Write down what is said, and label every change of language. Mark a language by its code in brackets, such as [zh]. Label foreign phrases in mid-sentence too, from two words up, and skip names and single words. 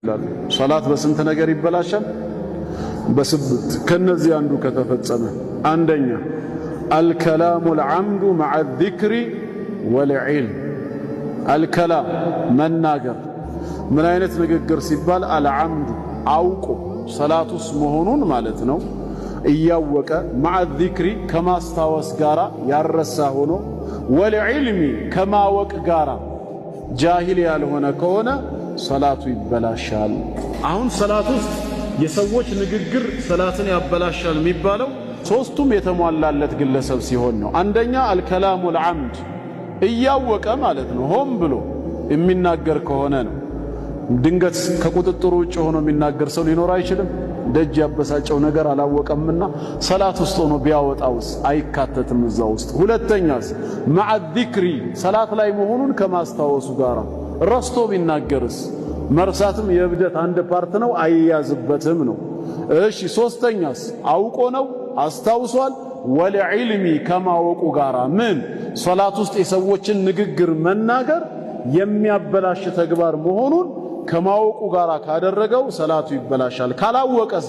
[am] ሶላት በስንት ነገር ይበላሻል? በስብት ከነዚህ አንዱ ከተፈጸመ አንደኛ [ar] الكلام العمد مع الذكر والعلم الكلام [am] መናገር ምን አይነት ንግግር ሲባል العمد አውቆ ሶላቱስ መሆኑን ማለት ነው እያወቀ [ar] مع الذكر [am] ከማስታወስ ጋራ ያረሳ ሆኖ والعلم ከማወቅ ጋራ ጃሂል ያልሆነ ከሆነ ሶላቱ ይበላሻል። አሁን ሶላት ውስጥ የሰዎች ንግግር ሶላትን ያበላሻል የሚባለው ሶስቱም የተሟላለት ግለሰብ ሲሆን ነው። አንደኛ [ar] الكلام العمد [am] እያወቀ ማለት ነው ሆን ብሎ የሚናገር ከሆነ ነው። ድንገት ከቁጥጥሩ ውጭ ሆኖ የሚናገር ሰው ሊኖር አይችልም። ደጅ ያበሳጨው ነገር አላወቀምና ሶላት ውስጥ ሆኖ ቢያወጣውስ አይካተትም እዛ ውስጥ። ሁለተኛስ [ar] مع الذكر [am] ሶላት ላይ መሆኑን ከማስታወሱ ጋር ረስቶ ቢናገርስ መርሳትም የብደት አንድ ፓርት ነው አይያዝበትም ነው። እሺ ሶስተኛስ አውቆ ነው አስታውሷል ወለዕልሚ ከማወቁ ጋራ ምን ሶላት ውስጥ የሰዎችን ንግግር መናገር የሚያበላሽ ተግባር መሆኑን ከማወቁ ጋራ ካደረገው ሶላቱ ይበላሻል። ካላወቀስ